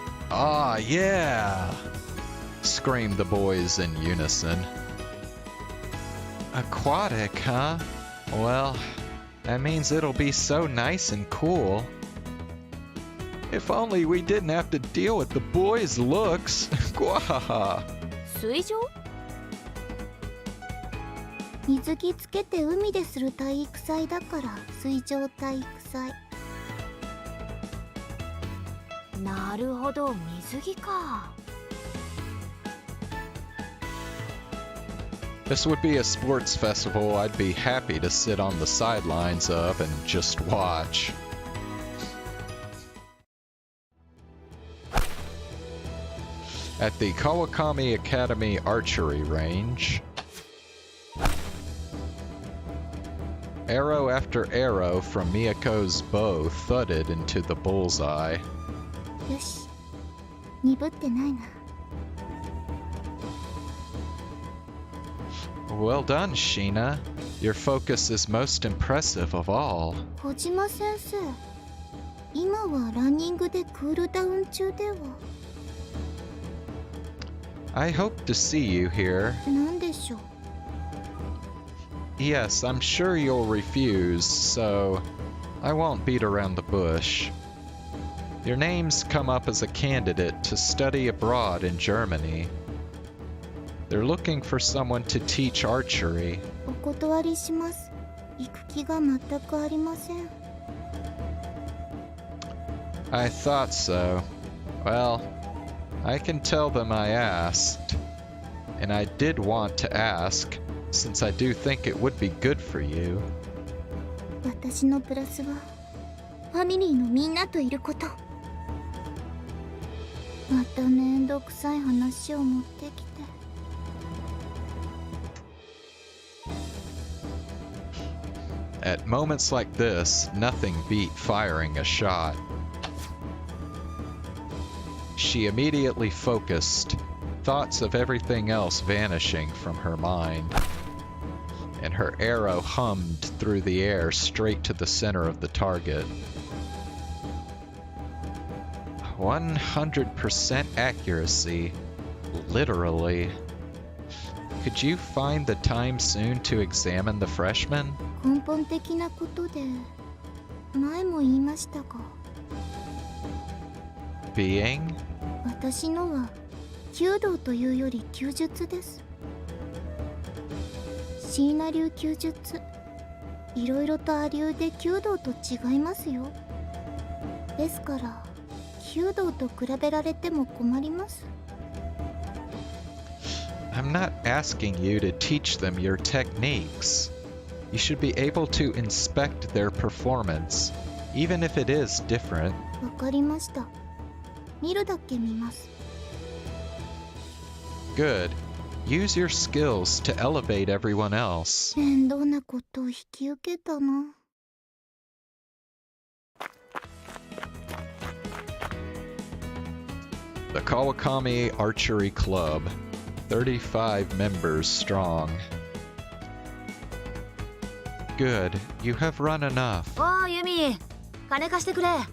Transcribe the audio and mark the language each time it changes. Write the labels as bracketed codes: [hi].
[en] Ah, yeah! Screamed the boys in unison. Aquatic, huh? Well, that means it'll be so nice and cool. If only we didn't have to deal with the boys' looks. Gwahaha. [ja] 水上？水着つけて海でする体育祭だから水上体育祭。なるほど、水着か。 [en] This would be a sports festival I'd be happy to sit on the sidelines of and just watch. At the Kawakami Academy Archery Range, arrow after arrow from Miyako's bow thudded into the bullseye. [ja] よし、鈍ってないな。 [en] Well done, Sheena. Your focus is most impressive of all. [ja] 小島先生、今はランニングでクールダウン中では。 [en] I hope to see you here. [ja] なんでしょう。 [en] Yes, I'm sure you'll refuse, so I won't beat around the bush. Your name's come up as a candidate to study abroad in Germany. They're looking for someone to teach archery. [ja] お断りします。行く気が全くありません。 [en] I thought so. Well, I can tell them I asked. And I did want to ask, since I do think it would be good for you. [ja] 私のプラスはファミリーのみんなといること。まためんどくさい話を持ってきて。 [en] At moments like this, nothing beat firing a shot. She immediately focused, thoughts of everything else vanishing from her mind. And her arrow hummed through the air straight to the center of the target. 100% accuracy. Literally. Could you find the time soon to examine the freshman? [ja] 根本的なことで前も言いましたが。 [en] Being? [ja] 私のは弓道というより弓術です。椎名流弓術、いろいろと亜流で弓道と違いますよ。ですから弓道と比べられても困ります。 [en] I'm not asking you to teach them your techniques. You should be able to inspect their performance, even if it is different. [ja] わかりました。見るだけ見ます。 [en] Good. Use your skills to elevate everyone else. [ja] 面倒なことを引き受けたな。 [en] The Kawakami Archery Club, 35 members strong. Good, you have run enough. [ja] おうユミ、金貸してくれ。